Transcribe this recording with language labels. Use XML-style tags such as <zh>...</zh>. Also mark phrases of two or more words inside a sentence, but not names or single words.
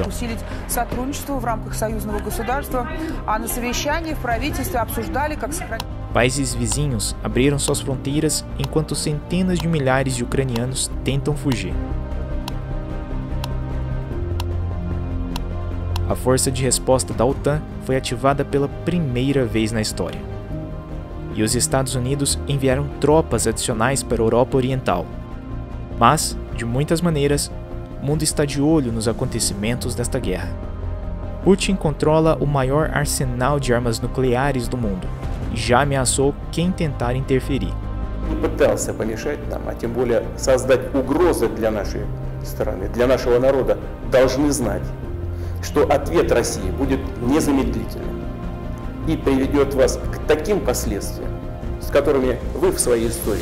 <ru>Усилить сотрудничество в рамках союзного государства, а на совещании в правительстве обсуждали, как сохранить.</ru> <pt>Países vizinhos abriram suas fronteiras enquanto centenas de milhares de ucranianos tentam fugir. A força de resposta da OTAN foi ativada pela primeira vez na história. E os Estados Unidos enviaram tropas adicionais para a Europa Oriental. Mas, de muitas maneiras, o mundo está de olho nos acontecimentos desta guerra. Putin controla o maior arsenal de armas nucleares do mundo e já ameaçou quem tentar interferir.</pt> <ru>И пытался помешать нам, а тем более создать угрозы для нашей страны, для нашего народа, должны знать, что ответ России будет незамедлительным и приведет вас к таким последствиям, с которыми вы в своей истории.</ru>